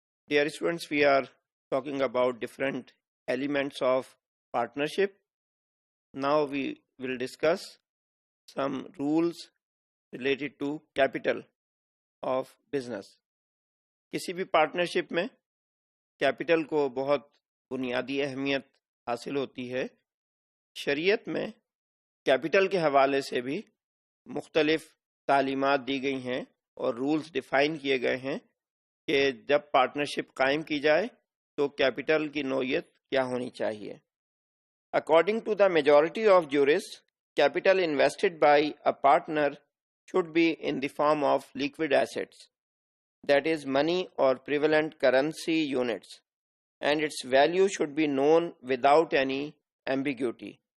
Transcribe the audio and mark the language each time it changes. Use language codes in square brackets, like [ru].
[en] Dear students, we are talking about different elements of partnership. Now we will discuss some rules related to capital of business. [hi] किसी भी partnership में capital को बहुत बुनियादी अहमियत हासिल होती है. शरीयत में कैपिटल के हवाले से भी मुख्तलिफ तालीमात दी गई हैं और रूल्स डिफाइन किए गए हैं कि जब पार्टनरशिप कायम की जाए तो कैपिटल की नौयत क्या होनी चाहिए. [en] According to the majority of jurists, capital invested by a partner should be in the form of liquid assets, that is money or prevalent currency units, and its value should be known without any ambiguity.